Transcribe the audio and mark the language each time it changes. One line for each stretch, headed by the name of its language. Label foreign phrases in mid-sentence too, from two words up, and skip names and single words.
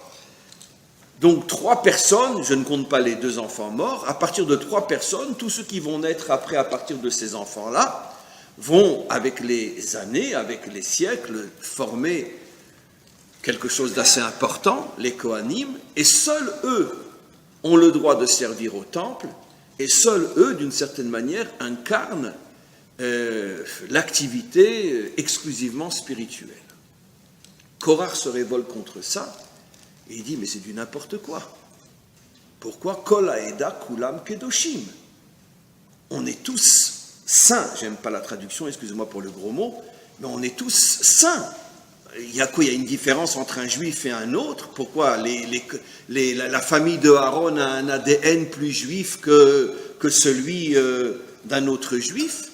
French: Donc 3 personnes, je ne compte pas les 2 enfants morts, à partir de 3 personnes, tous ceux qui vont naître après à partir de ces enfants-là, vont, avec les années, avec les siècles, former quelque chose d'assez important, les Kohanim, et seuls eux ont le droit de servir au temple, et seuls eux, d'une certaine manière, incarnent l'activité exclusivement spirituelle. Korach se révolte contre ça, et il dit, mais c'est du n'importe quoi. Pourquoi
Hebrew: כל העדה כולם קדושים?
French: On est tous saints, j'aime pas la traduction, excusez-moi pour le gros mot, mais on est tous saints. Il y a quoi? Il y a une différence entre un juif et un autre? Pourquoi la famille de Aaron a un ADN plus juif que celui d'un autre juif?